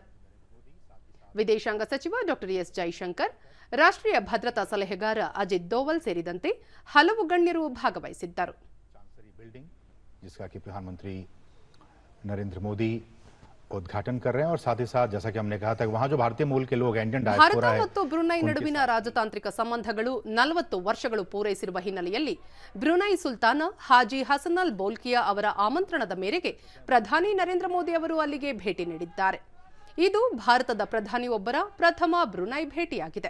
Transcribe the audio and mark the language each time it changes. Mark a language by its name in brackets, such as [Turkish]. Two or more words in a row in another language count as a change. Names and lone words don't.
[Kannada] ವಿದೇಶಾಂಗ ಸಚಿವ ಡಾಕ್ಟರ್ ಎಸ್ ಜೈಶಂಕರ್, ರಾಷ್ಟ್ರೀಯ ಭದ್ರತಾ ಸಲಹೆಗಾರ ಅಜಿತ್ ದೋವಲ್ ಸೇರಿದಂತೆ ಹಲವು ಗಣ್ಯರು ಭಾಗವಹಿಸಿದ್ದರು. [Hindi] नरेंद्र मोदी उद्घाटन कर रहे हैं और साथ ही साथ जैसा कि हमने कहा था वहां जो भारतीय मूल के लोग [English] Indian diaspora [Hindi] है. [Kannada] ಭಾರತ ಮತ್ತು ಬ್ರುನೈ ನಡುವಿನ ರಾಜತಾಂತ್ರಿಕ ಸಂಬಂಧಗಳು 40 ವರ್ಷಗಳು ಪೂರೈಸಿರುವ ಹಿನ್ನೆಲೆಯಲ್ಲಿ ಬ್ರುನೈ ಸುಲ್ತಾನ ಹಾಜಿ ಹಸನ್ ಅಲ್ ಬೋಲ್ಕಿಯಾ ಅವರ ಆಮಂತ್ರಣದ ಮೇರೆಗೆ ಪ್ರಧಾನಿ ನರೇಂದ್ರ ಮೋದಿ ಅವರು ಅಲ್ಲಿಗೆ ಭೇಟಿ ನೀಡಿದ್ದಾರೆ. ಇದು ಭಾರತದ ಪ್ರಧಾನಿಯೊಬ್ಬರ ಪ್ರಥಮ ಬ್ರುನೈ ಭೇಟಿಯಾಗಿದೆ.